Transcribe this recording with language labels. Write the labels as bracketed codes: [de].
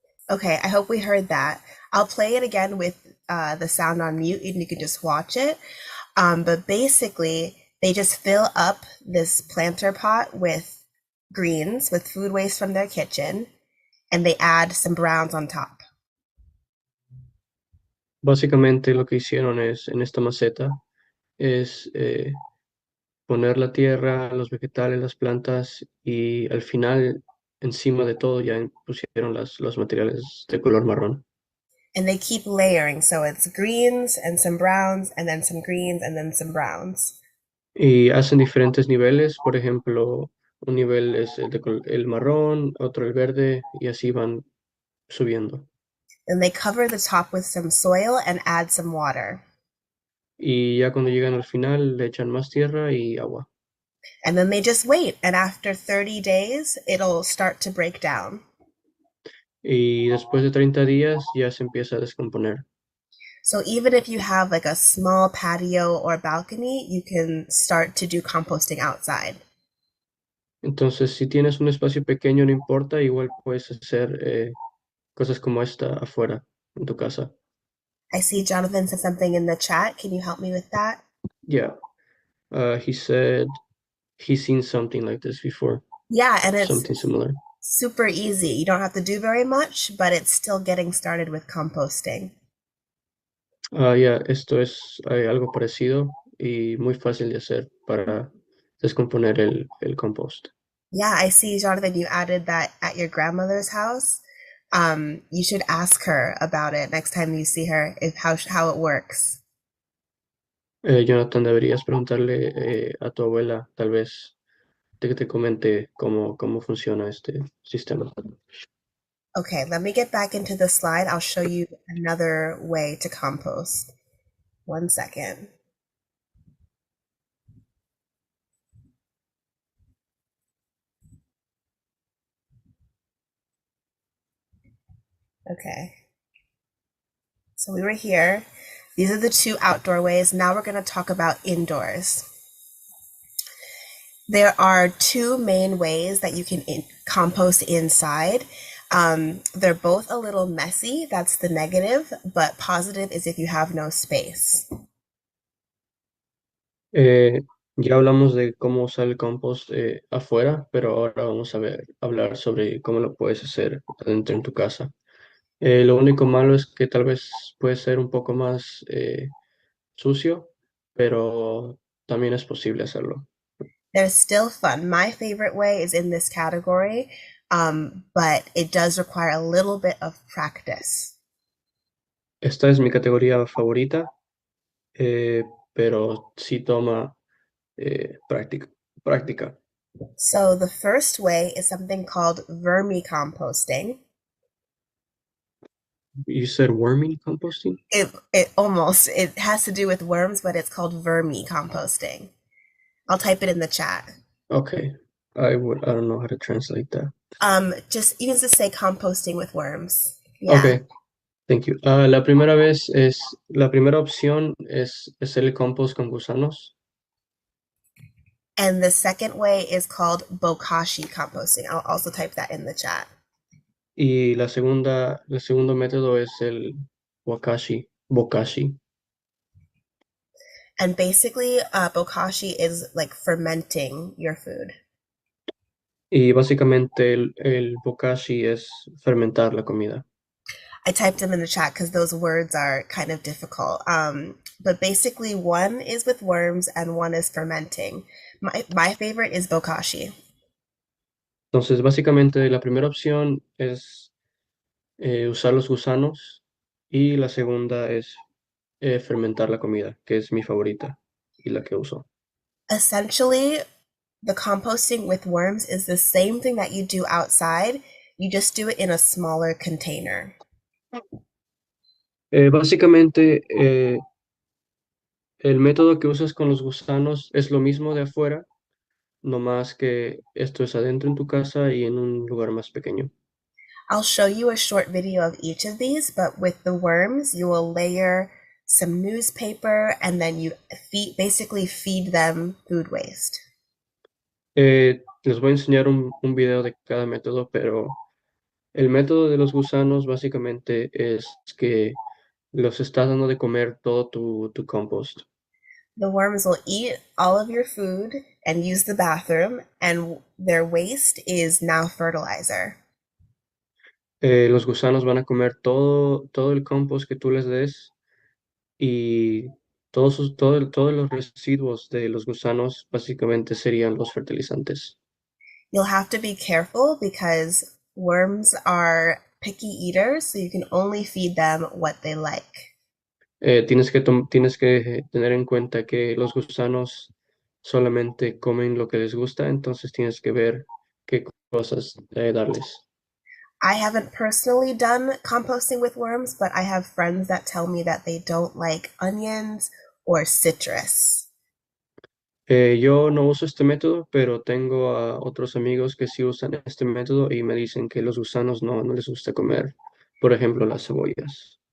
[en] Okay, I hope we heard that. I'll play it again with the sound on mute, and you can just watch it. But basically, they just fill up this planter pot with greens, with food waste from their kitchen, and they add some browns on top. [es] Básicamente lo que hicieron es, en esta maceta, es poner la tierra, los vegetales, las plantas y al final, encima de todo, ya pusieron los materiales de color marrón. [en] And they keep layering, so it's greens and some browns, and then some greens, and then some browns. [es] Y hacen diferentes niveles, por ejemplo, un nivel es el marrón, otro el verde, y así van subiendo. [en] And they cover the top with some soil and add some water. [es] Y ya cuando llegan al final, le echan más tierra y agua. [en] And then they just wait, and after 30 days, it'll start to break down. [es] Y después de 30 días ya se empieza a descomponer. [en] So even if you have like a small patio or balcony, you can start to do composting outside. [es] Entonces, si tienes un espacio pequeño, no importa, igual puedes hacer cosas como esta afuera, en tu casa. [en] I see Jonathan said something in the chat. Can you help me with that? Yeah. He said he's seen something like this before, Yeah, and it's something similar. super easy. You don't have to do very much, but it's still getting started with composting. Yeah, [es] esto es algo parecido y muy fácil de hacer para descomponer el compost. [en] Yeah, I see, Jonathan, you added that at your grandmother's house. You should ask her about it next time you see her, if how it works. [es] Jonathan, deberías preguntarle a tu abuela, tal vez, de que te comente cómo funciona este sistema. [en] Okay, let me get back into the slide. I'll show you another way to compost. 1 second. Okay. So we were here. These are the two outdoor ways. Now we're going to talk about indoors. There are two main ways that you can compost inside. They're both a little messy. That's the negative, but positive is if you have no space. [es] Ya hablamos de cómo usar el compost afuera, pero ahora vamos a hablar sobre cómo lo puedes hacer adentro en tu casa. Lo único malo es que tal vez puede ser un poco más sucio, pero también es posible hacerlo. [en] They're still fun. My favorite way is in this category, but it does require a little bit of practice. [es] Esta es mi categoría favorita, pero sí toma práctica. [en] So the first way is something called vermicomposting. You said worming composting? It has to do with worms, but it's called vermicomposting. I'll type it in the chat. Okay. I don't know how to translate that. You can just say composting with worms. Yeah. Okay. Thank you. [es] La primera opción es hacer el compost con gusanos. [en] And the second way is called bokashi composting. I'll also type that in the chat. [es] Y el segundo método es el bokashi. [en] And basically, bokashi is like fermenting your food. [es] Y básicamente el bokashi es fermentar la comida. [en] I typed them in the chat because those words are kind of difficult. But basically, one is with worms and one is fermenting. My favorite is bokashi. [es] Entonces, básicamente, la primera opción es usar los gusanos y la segunda es fermentar la comida, que es mi favorita y la que uso. [en] Essentially, The composting with worms is the same thing that you do outside. You just do it in a smaller container. [es] Básicamente, el método que usas con los gusanos es lo mismo de afuera, no más que esto es adentro en tu casa y en un lugar más pequeño. [en] I'll show you a short video of each of these, but with the worms, you will layer some newspaper and then you basically feed them food waste. [es] Les voy a enseñar un video de cada método, pero el método de los gusanos básicamente es que los estás dando de comer todo tu compost. [en] The worms will eat all of your food and use the bathroom, and their waste is now fertilizer. [es] Los gusanos van a comer todo el compost que tú les des y todos los residuos de los gusanos básicamente serían los fertilizantes. [en] You'll have to be careful because worms are picky eaters, so you can only feed them what they like. [es] Tienes que tener en cuenta que los gusanos solamente comen lo que les gusta, entonces tienes que ver qué cosas darles. [en] I haven't personally done composting with worms, but I have friends that tell me that they don't like onions or citrus. [es] Yo no uso este método, pero tengo a otros amigos que sí usan este método y me dicen que los gusanos no les gusta comer, por ejemplo, las cebollas.